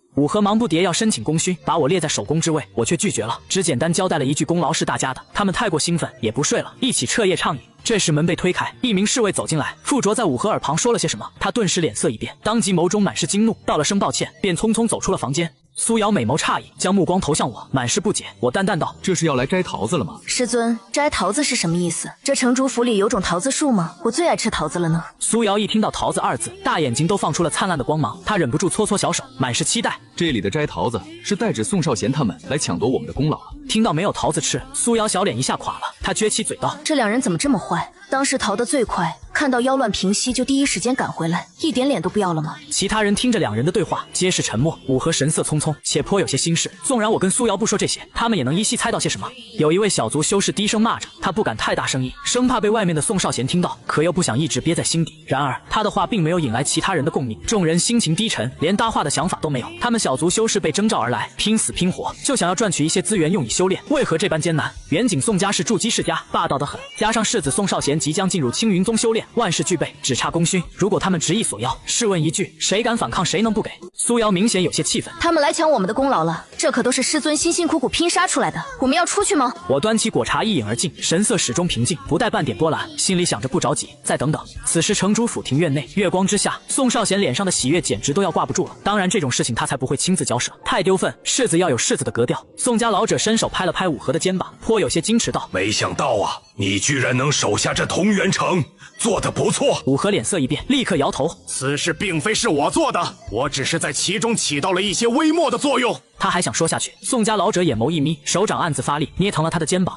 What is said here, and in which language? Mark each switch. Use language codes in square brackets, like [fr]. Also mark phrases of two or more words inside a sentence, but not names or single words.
[zh] 武和忙不迭要申請功勳，把我列在首功之位，我卻拒絕了，只簡單交代了一句功勞是大家的。他們太過興奮，也不睡了，一起徹夜暢飲。這時門被推開，一名侍衛走進來，附着在武和耳旁說了些什麼，他頓時臉色一變，當即眸中滿是驚怒，道了聲抱歉，便匆匆走出了房間。蘇瑤美眸詫異，將目光投向我，滿是不解。我淡淡道： 這是要來摘桃子了嗎？師尊，摘桃子是什麼意思？這城主府裡有種桃子樹嗎？我最愛吃桃子了呢。蘇瑤一聽到桃子2字，大眼睛都放出了燦爛的光芒，她忍不住搓搓小手，滿是期待。這裡的摘桃子是代指宋少賢他們來搶奪我們的功勞了。聽到沒有桃子吃，蘇瑤小臉一下垮了，她撅起嘴道： 這2人怎麼這麼壞？當時逃得最快，看到妖亂平息就第一時間趕回來，一點臉都不要了嗎？其他人聽着2人的對話，皆是沉默。武和神色匆匆，且頗有些心事。縱然我跟蘇瑤不說這些，他們也能依稀猜到些什麼。有一位小族修士低聲罵着，他不敢太大聲音，生怕被外面的宋少賢聽到，可又不想一直憋在心底。然而他的話並沒有引來其他人的共鳴，眾人心情低沉，連搭話的想法都沒有。他們小族修士被徵召而來，拼死拼活，就想要賺取一些資源用以修煉，為何這般艱難？遠景宋家是築基世家，霸道得很，加上世子宋少賢即將進入青雲宗修煉， 萬事俱備，只差功勳。如果他們執意索要，試問一句，誰敢反抗？誰能不給？蘇瑤明顯有些氣憤。他們來搶我們的功勞了，這可都是師尊辛辛苦苦拼殺出來的，我們要出去嗎？我端起果茶一飲而盡，神色始終平靜，不帶半點波瀾，心裡想着不着急，再等等。此时城主府庭院內，月光之下，宋少賢臉上的喜悅簡直都要掛不住了。當然這種事情他才不會親自交涉，太丟份，柿子要有柿子的格調。宋家老者伸手拍了拍武和的肩膀，颇有些矜持道： 没想到啊，你居然能守下这同源城，做得不錯。武和臉色一變，立刻搖頭： 此事並非是我做的，我只是在其中起到了一些微末的作用。他還想說下去，宋家老者眼眸一眯，手掌暗自發力，捏疼了他的肩膀。